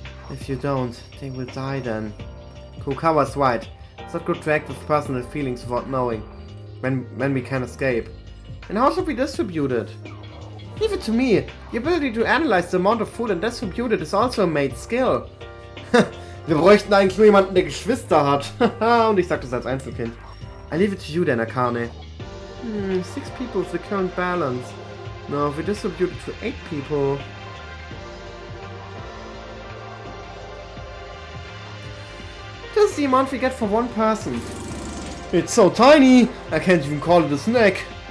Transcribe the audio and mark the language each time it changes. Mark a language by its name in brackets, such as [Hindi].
[English] If you don't, they will die then. Kukawa's right. It's not good to act with personal feelings without knowing when we can escape. And how should we distribute it? Leave it to me. The ability to analyze the amount of food and distribute it is also a made skill. [German] Wir bräuchten eigentlich nur jemanden, der Geschwister hat. Und ich sag das als Einzelkind. [English] I leave it to you then, Akane. 6 people with the current balance. No, if we distribute it to 8 people... This is the amount we get for 1 person. It's so tiny, I can't even call it a snack.